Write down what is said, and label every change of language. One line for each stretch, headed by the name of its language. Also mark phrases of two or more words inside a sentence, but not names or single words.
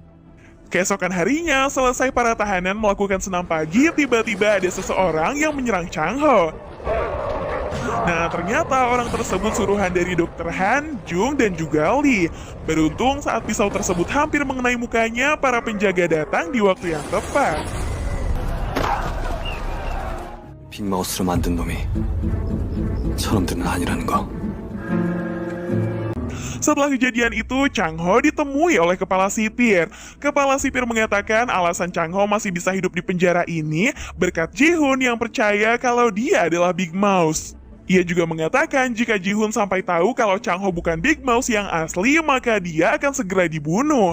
Indonesian: Keesokan harinya, selesai para tahanan melakukan senam pagi, tiba-tiba ada seseorang yang menyerang Chang Ho. Nah, ternyata orang tersebut suruhan dari Dr. Han, Jung, dan juga Lee. Beruntung saat pisau tersebut hampir mengenai mukanya, para penjaga datang di waktu yang tepat.
Korean: 빅마우스로 만든 놈이 저놈들은 아니라는 거.
Indonesian: Setelah kejadian itu, Chang Ho ditemui oleh kepala sipir. Kepala sipir mengatakan alasan Chang Ho masih bisa hidup di penjara ini berkat Ji-hoon yang percaya kalau dia adalah Big Mouse. Ia juga mengatakan jika Ji-hoon sampai tahu kalau Chang Ho bukan Big Mouse yang asli, maka dia akan segera dibunuh.